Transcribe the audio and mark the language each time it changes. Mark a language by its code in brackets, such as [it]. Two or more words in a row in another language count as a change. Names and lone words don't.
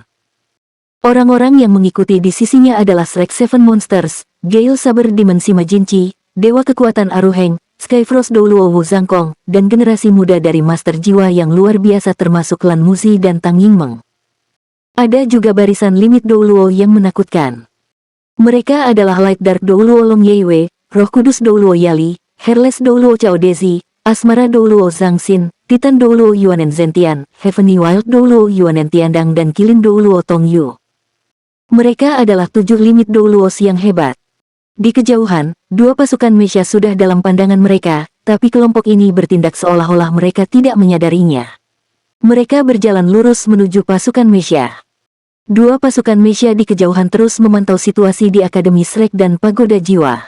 [id] Orang-orang yang mengikuti di sisinya adalah Shrek Seven Monsters, Gale Saber Dimensi Majinci, Dewa Kekuatan Aruheng, Skyfrost Douluo Wu Zhangkong, dan generasi muda dari Master Jiwa yang luar biasa termasuk Lan Muzi dan Tang Yingmeng. Ada juga barisan limit Douluo yang menakutkan. Mereka adalah Light Dark Douluo Long Yeiwei, Roh Kudus Douluo Yali, Hairless Douluo Chao Dezi, Asmara Douluo Zhang Xin, Titan Douluo Yuanen Zentian, Heavenly Wild Douluo Yuanen Tiandang dan Kilin Douluo Tong Yu. Mereka adalah 7 limit Douluos yang hebat. Di kejauhan, dua pasukan Mesya sudah dalam pandangan mereka, tapi kelompok ini bertindak seolah-olah mereka tidak menyadarinya. Mereka berjalan lurus menuju pasukan Mesya. Dua pasukan Mesya di kejauhan terus memantau situasi di Akademi Shrek dan Pagoda Jiwa.